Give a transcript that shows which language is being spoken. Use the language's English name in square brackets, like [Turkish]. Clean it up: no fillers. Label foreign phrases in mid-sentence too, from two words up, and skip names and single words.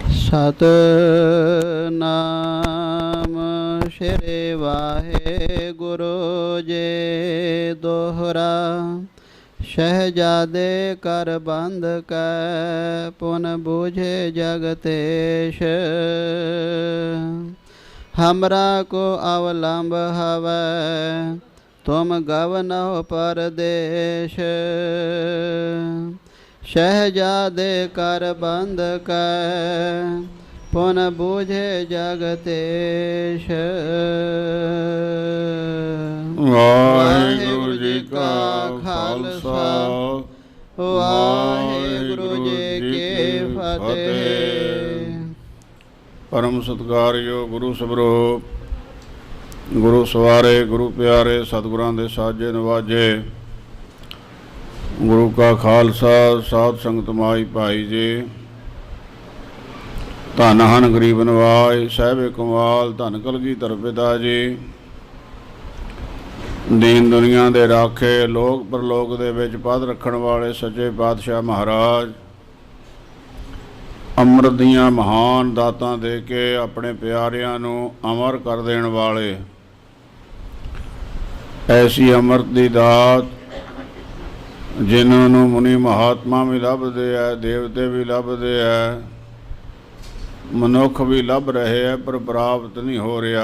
[Punjabi] ਸਤਿਨਾਮ ਸ਼੍ਰੀ ਵਾਹਿਗੁਰੂ ਜੀ ਦੋਹਰਾ। [Braj] ਸ਼ਹਿਜ਼ਾਦੇ ਕਰ ਬੰਧ ਕੈ ਪੁਨ ਬੂਝੇ ਜਗਤੇਸ਼। हमरा को अवलंब हवै तुम गवनौ परदेश। शहजादे कर बंध कै पुन बूझे जगतेश। [Punjabi] ਵਾਹਿਗੁਰੂ ਜੀ ਕਾ ਖ਼ਾਲਸਾ ਵਾਹਿਗੁਰੂ ਜੀ ਕੀ ਫ਼ਤਿਹ। ਪਰਮ ਸਤਿਕਾਰਯੋਗ ਗੁਰੂ ਸਬਰੋ, ਗੁਰੂ ਸਵਾਰੇ, ਗੁਰੂ ਪਿਆਰੇ, ਸਤਿਗੁਰਾਂ ਦੇ ਸਾਜੇ ਨਿਵਾਜੇ। ਗੁਰੂ ਕਾ ਖ਼ਾਲਸਾ, ਸਾਧ ਸੰਗਤ ਮਾਈ ਭਾਈ ਜੀ। ਧੰਨ ਹਨ ਗਰੀਬ ਨਿਵਾਜ, ਸਾਹਿਬ ਕਮਾਲ, ਧੰਨ ਕਲਗੀਧਰ ਪਿਤਾ ਜੀ। ਦੀਨ ਦੁਨੀਆ ਦੇ ਰਾਖੇ, ਲੋਕ ਪਰਲੋਕ ਦੇ ਵਿਚ ਪਦ ਰਖਣ ਵਾਲੇ ਸੱਚੇ ਪਾਤਸ਼ਾਹ ਮਹਾਰਾਜ। ਅੰਮ੍ਰਿਤ ਦੀਆਂ ਮਹਾਨ ਦਾਤਾਂ ਦੇ ਕੇ ਆਪਣੇ ਪਿਆਰਿਆਂ ਨੂੰ ਅਮਰ ਕਰ ਦੇਣ ਵਾਲੇ। ਐਸੀ ਅੰਮ੍ਰਿਤ ਦੀ ਦਾਤ ਜਿਨ੍ਹਾਂ ਨੂੰ ਮੁਨੀ ਮਹਾਤਮਾ ਵੀ ਲੱਭਦੇ ਹੈ, ਦੇਵਤੇ ਵੀ ਲੱਭਦੇ ਹੈ, ਮਨੁੱਖ ਵੀ ਲੱਭ ਰਹੇ ਹੈ, ਪਰ ਪ੍ਰਾਪਤ ਨਹੀਂ ਹੋ ਰਿਹਾ।